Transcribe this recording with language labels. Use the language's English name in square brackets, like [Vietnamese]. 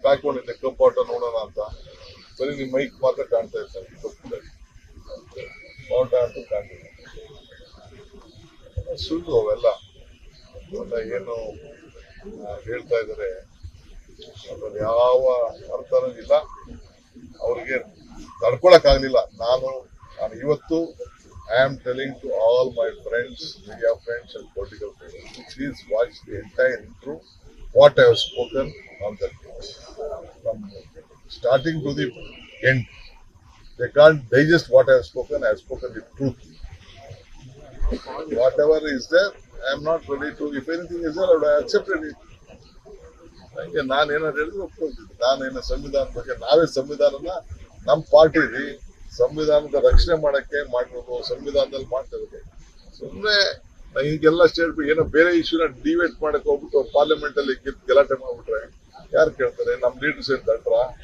[Kannada] ಕಾಯ್ಕೊಂಡಿದ್ದೆ cup ಆಟ ನೋಡೋಣ ಅಂತ. ಬರೀ ನಿಮ್ ಮೈಕ್ ಮಾತ್ರ ಕಾಣ್ತಾ ಇರ್ತಾರೆ. ಆಟ ಅಂತ ಕಾಣ್ತಿದೆ. ಸುಳ್ಳು ಅವೆಲ್ಲ. ಏನು ಹೇಳ್ತಾ ಇದ್ದಾರೆ ಅದ್ರಲ್ಲಿ ಯಾವ ಅರ್ಥನೂ ಇಲ್ಲ. ಅವ್ರಿಗೆ ತಡ್ಕೊಳಕ್ ಆಗ್ಲಿಲ್ಲ. ನಾನು ಇವತ್ತು [English] I am telling to all my friends, media friends and political friends, please watch the entire intro, what I have spoken on that from starting to the end. They can't digest what I have spoken. I have spoken the truth. Whatever is there, I am not ready to, if anything is there, I would have accepted it. [Kannada] ನನಗೆ ನಾನೇನಾದ್ರು ಹೇಳಿದ್ರೆ ಒಪ್ಕೊಳ್ತಿದ್ದೆ. ನಾನೇನು ಸಂವಿಧಾನ ಬಗ್ಗೆ, ನಾವೇ ಸಂವಿಧಾನನ ನಮ್ಮ ಪಾರ್ಟಿಲಿ ಸಂವಿಧಾನದ ರಕ್ಷಣೆ ಮಾಡಕ್ಕೆ ಮಾಡಿರೋದು, ಸಂವಿಧಾನದಲ್ಲಿ ಮಾಡ್ತಾ ಇರೋದು. ಸುಮ್ಮನೆ ಈಗೆಲ್ಲ ಸ್ಟೇಟ್ ಏನೋ ಬೇರೆ ಇಶ್ಯೂನ ಡಿವೇಟ್ ಮಾಡಕ್ ಹೋಗ್ಬಿಟ್ಟು ಪಾರ್ಲಿಮೆಂಟ್ ಅಲ್ಲಿ ಗಲಾಟೆ ಮಾಡ್ಬಿಟ್ರೆ ಯಾರು ಕೇಳ್ತಾರೆ? ನಮ್ಮ ಲೀಡರ್ಸ್ ಏನ್ ತಟ್ರ?